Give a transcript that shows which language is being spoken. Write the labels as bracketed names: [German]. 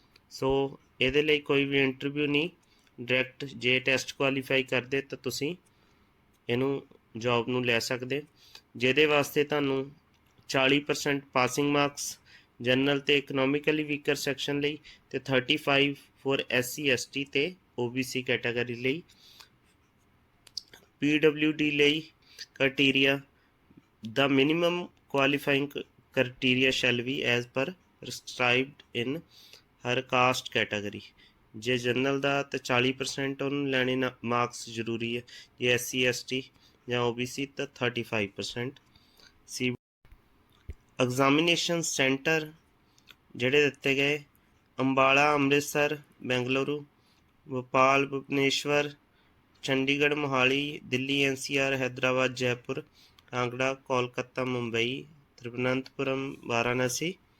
[Punjabi] ਸੋ ਇਹਦੇ ਲਈ ਕੋਈ ਵੀ ਇੰਟਰਵਿਊ ਨਹੀਂ, ਡਾਇਰੈਕਟ ਜੇ ਟੈਸਟ ਕੁਆਲੀਫਾਈ ਕਰਦੇ ਤਾਂ ਤੁਸੀਂ ਇਹਨੂੰ ਜੋਬ ਨੂੰ ਲੈ ਸਕਦੇ, ਜਿਹਦੇ ਵਾਸਤੇ ਤੁਹਾਨੂੰ 40% ਪਾਸਿੰਗ ਮਾਰਕਸ ਜਨਰਲ ਤੇ ਇਕਨੋਮਿਕਲੀ ਵੀਕਰ ਸੈਕਸ਼ਨ ਲਈ ਤੇ 35 ਫॉर SC ST ਤੇ OBC ਕੈਟਾਗਰੀ ਲਈ। [English] PWD ਲਈ criteria, the minimum qualifying criteria shall be as per prescribed in her caste category। [Punjabi] ਜੇ ਜਨਰਲ ਦਾ ਤਾਂ 40% ਉਹਨੂੰ ਲੈਣੇ ਮਾਰਕਸ ਜ਼ਰੂਰੀ ਹੈ। ਜੇ SC ST ਜਾਂ OBC ਤਾਂ 35%। ਸੀ ਐਗਜ਼ਾਮੀਨੇਸ਼ਨ ਸੈਂਟਰ ਜਿਹੜੇ ਦਿੱਤੇ ਗਏ ਅੰਬਾਲਾ, ਅੰਮ੍ਰਿਤਸਰ, ਬੈਂਗਲੁਰੂ, ਭੋਪਾਲ, ਭੁਵਨੇਸ਼ਵਰ, ਚੰਡੀਗੜ੍ਹ, ਮੋਹਾਲੀ, ਦਿੱਲੀ NCR, हैदराबाद, जयपुर, कांगड़ा, कोलकाता, मुंबई, तिरुवनंतपुरम, वाराणसी।